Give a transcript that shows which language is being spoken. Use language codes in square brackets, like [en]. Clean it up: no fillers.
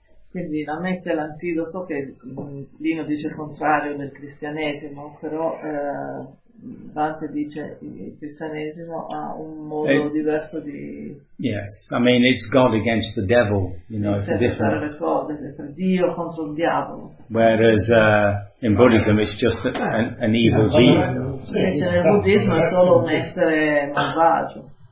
[it] Quindi la metta è l'antidoto che Lino dice il contrario del cristianesimo, però Dante dice il cristianesimo ha un modo diverso di. [en] Yes, I mean it's God against the devil, you know, it's a different. [it] Per fare le cose, Dio contro il diavolo. [en] Whereas in Buddhism it's just an evil being. [it] Invece nel buddismo è solo un essere malvagio.